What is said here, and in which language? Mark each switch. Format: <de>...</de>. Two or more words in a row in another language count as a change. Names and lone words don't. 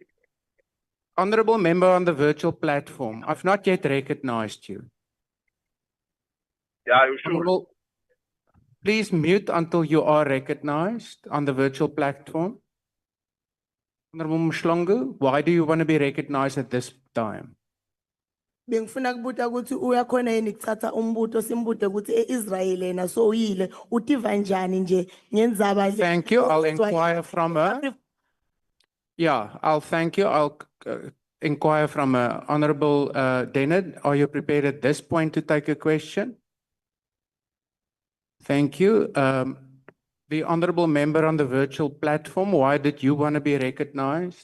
<en>Honorable member on the virtual platform, I've not yet recognized you. Yeah, you should. Honorable, please mute until you are recognized on the virtual platform. Honorable Mshlongo, why do you want to be recognized at this time?</en> <ss>Bengifuna kubuta ukuthi uyakhona yini ukuthatha umbuto simbude ukuthi eIsrael yena soyile utiva njani nje ngendzaba le.</ss> <en>Thank you. I'll inquire from her. Yeah, I'll thank you. I'll inquire from her. Honorable Denner, are you prepared at this point to take a question? Thank you. The honorable member on the virtual platform, why did you want to be recognized?</en>